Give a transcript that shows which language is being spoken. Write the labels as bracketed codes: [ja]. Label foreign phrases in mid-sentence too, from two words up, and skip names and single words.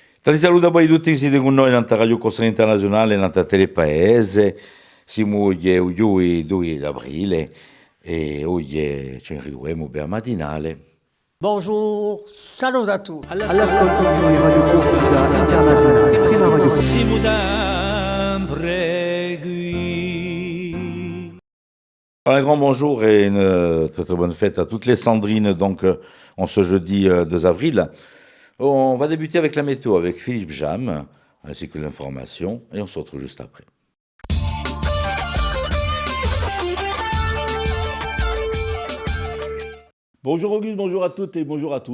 [it] Tanti saluti a voi tutti che siete con noi nella Radio Corsa Internazionale, nella Telepaese. Siamo oggi il 2 aprile e oggi ci ritroviamo per matinale. [fr] Bonjour, salut à tous. [it] All'ascolto di Radio Corsa Internazionale, prima radio. Siamo sempre qui. [fr] Un grand bonjour et une très très bonne fête à toutes les Sandrines, donc en ce jeudi 2 avril. On va débuter avec la météo avec Philippe Jam, ainsi que l'information, et on se retrouve juste après. Bonjour Auguste, bonjour à toutes et bonjour à tous.